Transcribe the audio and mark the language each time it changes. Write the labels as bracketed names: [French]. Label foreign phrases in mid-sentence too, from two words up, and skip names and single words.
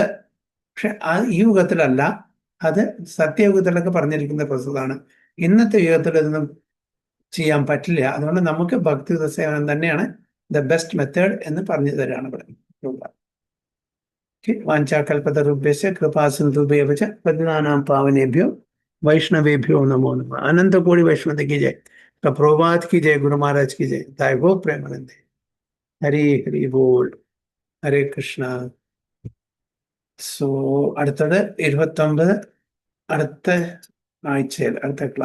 [Malayalam] പക്ഷെ ഈ യുഗത്തിലല്ല, അത് സത്യയുഗത്തിലൊക്കെ പറഞ്ഞിരിക്കുന്ന പ്രോസസ്സാണ്. ഇന്നത്തെ യുഗത്തിൽ ഇതൊന്നും ചെയ്യാൻ പറ്റില്ല. അതുകൊണ്ട് നമുക്ക് ഭക്തിയുഗ സേവനം തന്നെയാണ് [English] the best method [Malayalam] എന്ന് പറഞ്ഞു തരാണ് ഇവിടെ. [Sanskrit] വാഞ്ചാകൽപതരുഭ്യസ്യ കൃപാസിന്ധുഭ്യവ ച പതിനാനാം പാവനേഭ്യോ വൈഷ്ണവേഭ്യോ നമോ നമഃ. [Hindi] अनंत कोटि वैष्णव की जय. प्रभुपाद की जय. गुरु महाराज की जय. [Bangla] তায় গো প্রেমানন্দে. হরি হরি বোল. हरे കൃഷ്ണ. [Malayalam] സോ അടുത്തത് 29 അടുത്ത ആഴ്ചയിൽ അടുത്ത ക്ലാസ്.